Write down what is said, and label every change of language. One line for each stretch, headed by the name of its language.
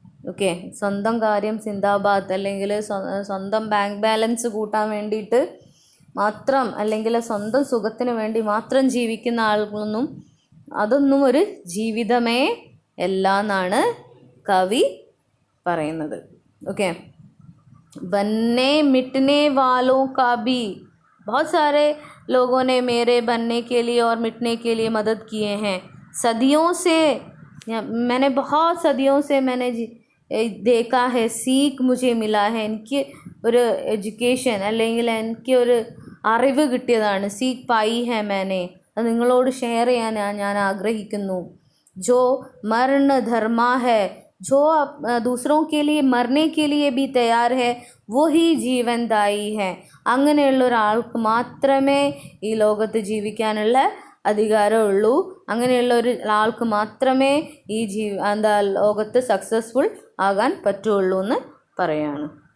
Malayalam: Okay, സ്വന്തം കാര്യം സിന്ദാബാദ്, അല്ലെങ്കിൽ സ്വന്തം ബാങ്ക് ബാലൻസ് കൂട്ടാൻ വേണ്ടിയിട്ട് മാത്രം, അല്ലെങ്കിൽ സ്വന്തം സുഖത്തിന് വേണ്ടി മാത്രം ജീവിക്കുന്ന അതൊന്നും ഒരു ജീവിതമേ അല്ല എന്നാണ് കവി പറയുന്നത്. ഓക്കെ,
Hindi: ബന്നെ മിട്ടനെ വാലോं का भी बहुत सारे लोगों ने मेरे बनने के लिए और मिटने के लिए मदद किए हैं. सदियों से मैंने बहुत सदियों से मैंने देखा है, सीख मुझे मिला है.
Malayalam: എനിക്ക് ഒരു എഡ്യൂക്കേഷൻ അല്ലെങ്കിൽ എനിക്ക് ഒരു അറിവ് കിട്ടിയതാണ്.
Hindi: സീഖ് പായി ഹെ मैंने.
Malayalam: അത് നിങ്ങളോട് ഷെയർ ചെയ്യാൻ ഞാൻ ആഗ്രഹിക്കുന്നു.
Hindi: जो मरण धर्मा है, जो दूसरों के लिए मरने के लिए भी तैयार है, वही जीवनदायी है.
Malayalam: അങ്ങനെയുള്ള ഒരാൾക്ക് മാത്രമേ ഈ ലോകത്ത് ജീവിക്കാനുള്ള അധികാരമുള്ളൂ. അങ്ങനെയുള്ള ഒരാൾക്ക് മാത്രമേ ഈ ലോകത്ത് സക്സസ്ഫുൾ ആകാൻ പറ്റുള്ളൂ എന്ന് പറയാണ്.